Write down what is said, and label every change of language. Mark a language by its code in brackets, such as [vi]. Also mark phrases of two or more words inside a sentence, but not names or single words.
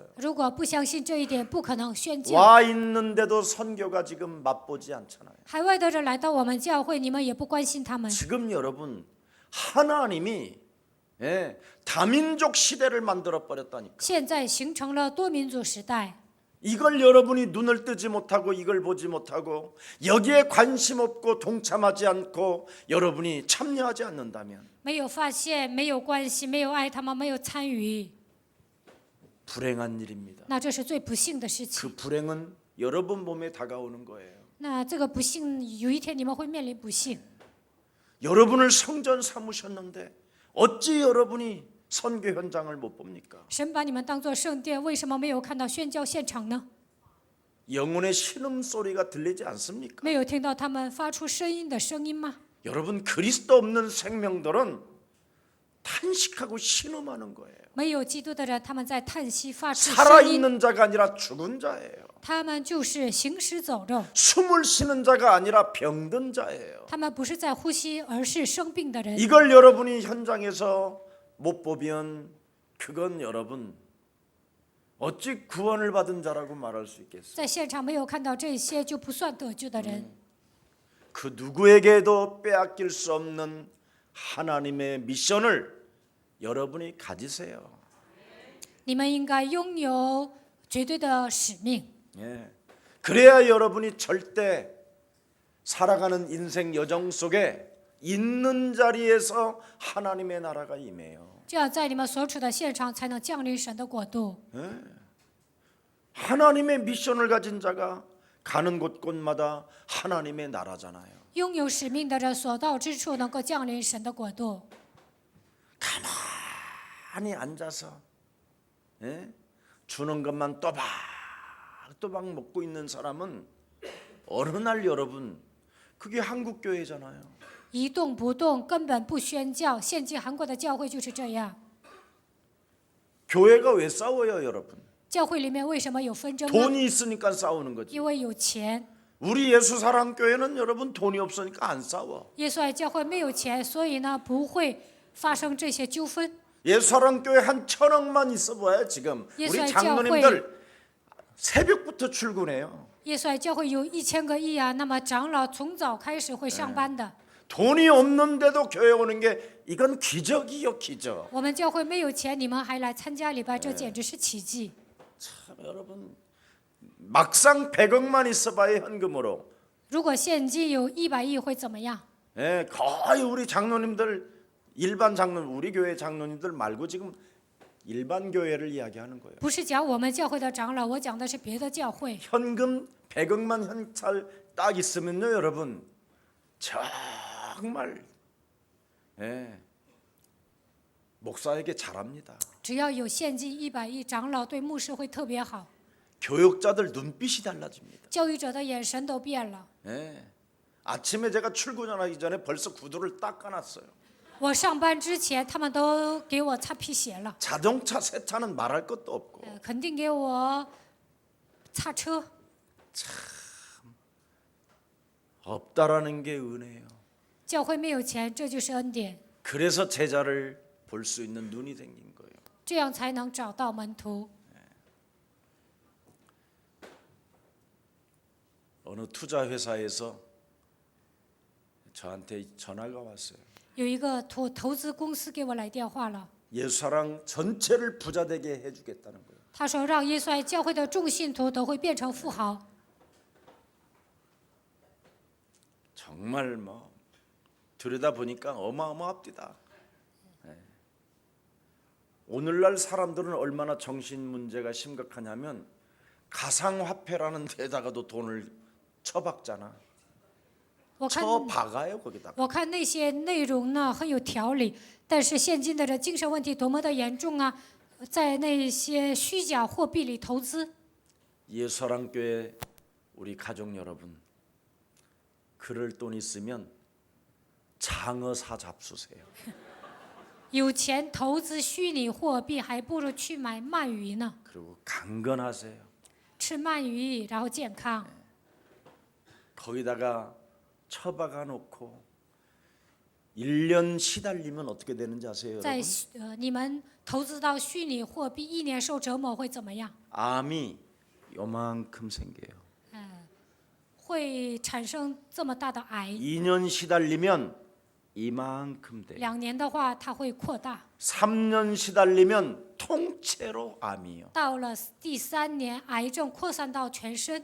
[zh] 如果不相信这一点，不可能宣教。 [ko] 와 있는데도 선교가 지금 맛보지 않잖아요. [zh] 海外的人来到我们教会，你们也不关心他们。 [ko] 지금 여러분 하나님이 다민족 시대를 만들어 버렸다니까. [zh] 现在形成了多民族时代， [ko] 이걸 여러분이 눈을 뜨지 못하고 이걸 보지 못하고 여기에 관심 없고 동참하지 않고 여러분이 참여하지 않는다면 [zh] 没有发现，没有关系，没有爱他们，没有参与， [ko] 불행한 일입니다. [zh] 那这是最不幸的事情。 [ko] 그 불행은 여러분 몸에 다가오는 거예요. [zh] 那这个不幸，有一天你们会面临不幸。 [ko] 여러분을 성전 삼으셨는데 어찌 여러분이 선교 현장을 못 봅니까? [zh] 神把你们当作圣殿，为什么没有看到宣教现场呢？ [ko] 영혼의 신음소리가 들리지 않습니까? [zh] 没有听到他们发出声音的声音吗？ [ko] 여러분 그리스도 없는 생명들은 탄식하고 신음하는 거예요. [zh] 没有基督的人，他们在叹息发出声音， [ko] 살아있는 자가 아니라 죽은 자예요. [zh] 他们就是行尸走肉， [ko] 숨을 쉬는 자가 아니라 병든 자예요. [zh] 他们不是在呼吸，而是生病的人。 [ko] 이걸 여러분이 현장에서 못 보면 그건 여러분 어찌 구원을 받은 자라고 말할 수 있겠어요? [zh] 在现场没有看到这些，就不算得救的人。 [ko] 그 누구에게도 빼앗길 수 없는 하나님의 미션을 여러분이 가지세요. [zh] 你们应该拥有绝对的使命， [ko] 예. 그래야 여러분이 절대 살아가는 인생 여정 속에 있는 자리에서 하나님의 나라가 임해요. [zh] 这样在你们所处的现场才能降临神的国度。 [ko] 하나님의 미션을 가진 자가 가는 곳곳마다 하나님의 나라잖아요. [zh] 拥有使命的人所到之处能够降临神的国度。 [ko] 가만히 앉아서 주는 것만 또박또박 먹고 있는 사람은 어느 날 여러분 그게 한국 교회잖아요. [zh] 一动不动，根本不宣教。现今韩国的教会就是这样。 [ko] 교회가 왜 싸워요, 여러분? [zh] 教会里面为什么有纷争呢？ [ko] 돈이 있으니까 싸우는 거지. [zh] 因为有钱。 [ko] 우리 예수 사랑 교회는 여러분 돈이 없으니까 안 싸워. [zh] 耶稣爱教会没有钱，所以呢不会发生这些纠纷。 [ko] 예수 사랑 교회 한 1,000억만 있어봐야 지금 우리 예수의 장로님들 새벽부터 출근해요. [zh] 耶稣爱教会有1000个亿啊，那么长老从早开始会上班的。 [ko] 돈이 없는데도 교회 오는 게 이건 기적이요, 기적. [zh] 我们教会没有钱，你们还来参加礼拜，这简直是奇迹。 [ko] 참 여러분 막상 100억만 있어봐야 현금으로 [zh] 如果现金有100亿会怎么样？ [ko] 거의 우리 장로님들 일반 장로 우리 교회 장로님들 말고 지금 일반 교회를 이야기하는 거예요. [zh] 不是讲我们教会的长老，我讲的是别的教会。 [ko] 현금 100억만 현찰 딱 있으면요, 여러분 정말 목사에게 잘합니다. [zh] 只要有现金100亿，长老对牧师会特别好， [ko] 교육자들 눈빛이 달라집니다. [zh] 教育者的眼神都变了。 [ko] 아침에 제가 출근하기 전에 벌써 구두를 닦아놨어요. [zh] 我上班之前，他们都给我擦皮鞋了， [ko] 자동차 세차는 말할 것도 없고 [zh] 肯定给我擦车。 [ko] 없다라는 게 은혜예요. [zh] 教会没有钱，这就是恩典， [ko] 그래서 제자를 볼 수 있는 눈이 생긴 거예요. [zh] 这样才能找到门徒。 [ko] 어느 투자 회사에서 저한테 전화가 왔어요. [zh] 有一个投资公司给我来电话了， [ko] 예수사랑 전체를 부자 되게 해주겠다는 거예요. [zh] 他说让耶稣爱教会的众信徒都会变成富豪。 [ko] 정말 뭐 들여다 보니까 어마어마합니다. 오늘날 사람들은 얼마나 정신 문제가 심각하냐면 가상화폐라는 데다가도 돈을 쳐박잖아. [zh] 我看 [ko] 쳐박아요 거기다가. [zh] 我看那些内容呢很有条理，但是现今的人精神问题多么的严重啊，在那些虚假货币里投资。 [ko] 예수사랑교회 우리 가족 여러분, 그럴 돈 있으면 장어사 잡수세요. [zh] 有钱投资虚拟货币，还不如去买鳗鱼呢。 [ko] 그리고 강건하세요. [zh] 吃鳗鱼，然后健康。 [ko] 거기다가 처박아 놓고 1년 시달리면 어떻게 되는지 아세요, [zh] 在 [ko] 여러분? [zh] 你们投资到虚拟货币1年受折磨会怎么样？ [ko] 암이 요만큼 생겨요. [zh] 会产生这么大的癌。 [ko] 2년 시달리면 이만큼 돼요. [zh] 2 年的话，它会扩大。 [ko] 3년 시달리면 통째로 암이요. [zh] 到了第3年，癌症扩散到全身。